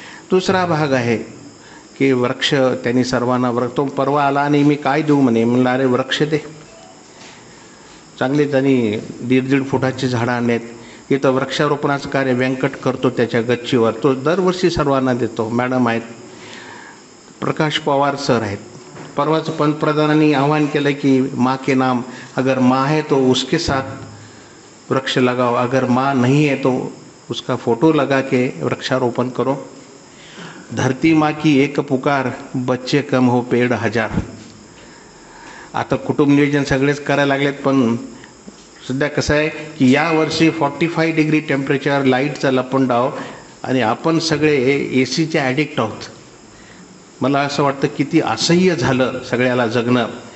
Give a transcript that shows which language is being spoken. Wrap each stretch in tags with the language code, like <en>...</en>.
<mr>दुसरा भाग आहे की वृक्ष त्यांनी सर्वांना तो परवा आला आणि मी काय देऊ म्हणे. म्हणलं अरे वृक्ष दे. चांगले त्यांनी 1.5 फुटाची झाडं आणलेत. इथं वृक्षारोपणाचं कार्य व्यंकट करतो त्याच्या गच्चीवर. तो दरवर्षी सर्वांना देतो. मॅडम आहेत, प्रकाश पवार सर आहेत. परवाच पंतप्रधानांनी आवाहन केलं की</mr> <hi>माँ के नाम, अगर माँ है तो उसके साथ वृक्ष लगाओ, अगर माँ नहीं है तो उसका फोटो लगा के वृक्षारोपण करो. धरती माँ की एक पुकार, बच्चे कम हो पेड़ हजार.</hi> <mr>आता कुटुंब नियोजन सगळेच करायला लागलेत, पण सध्या कसं आहे की यावर्षी 45 डिग्री टेम्परेचर, लाईटचा लपंडाव आणि आपण सगळे ए सीचे ॲडिक्ट आहोत. मला असं वाटतं किती असह्य झालं सगळ्याला जगणं.</mr>